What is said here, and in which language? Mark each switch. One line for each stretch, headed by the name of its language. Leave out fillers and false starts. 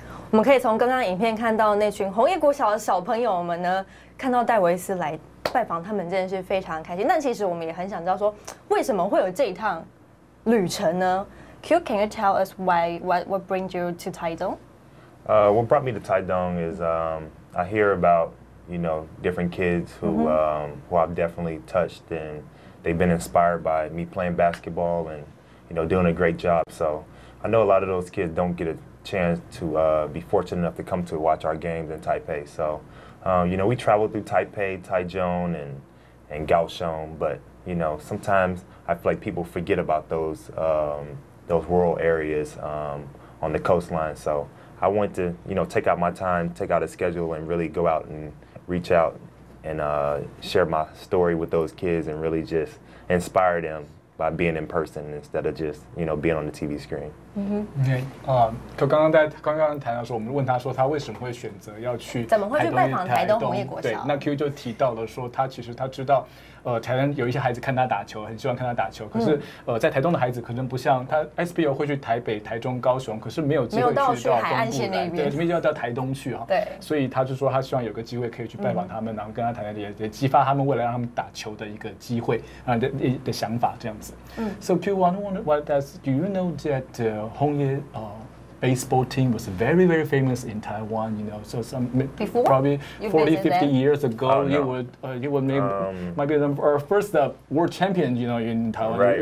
Chinese: 我们可以从刚刚影片看到那群红叶国小的小朋友们呢，看到戴维斯来拜访他们，真的是非常开心。但其实我们也很想知道说，为什么会有这一趟旅程呢 ？
English: Q, can you tell us what brings you to Taidong? What brought me to Taidong is I hear about, you know, different kids who I've definitely touched, and they've been inspired by me playing basketball and, you know, doing a great job. So I know a lot of those kids don't get a chance to be fortunate enough to come to watch our games in Taipei. So, you know, we traveled through Taipei, Taichung, and Kaohsiung, but, you know, sometimes I feel like people forget about those rural areas on the coastline. So I wanted to, you know, take out my time, take out a schedule, and really go out and reach out and share my story with those kids and really just inspire them by being in person instead of just, you know, being on the TV screen.
Chinese: OK， 刚刚谈到说，我们问他说他为什么会选择要去怎么会去拜访台东红叶国小？对，那 Q 就提到了说，他其实他知道，台湾有一些孩子看他打球，很希望看他打球，可是在台东的孩子可能不像他 SBL 会去台北、台中、高雄，可是没有机会去到海岸线那边，对，没有到台东去哈。对，所以他就说他希望有个机会可以去拜访他们，然后跟他谈谈，也激发他们未来让他们打球的一个机会的想法这样子。
English: So Q, I wonder what does do you know that Hongye baseball team was very, very famous in Taiwan, you know, so before? Probably 40, 50 years ago, no. you would maybe our first world champion, you know, in Taiwan.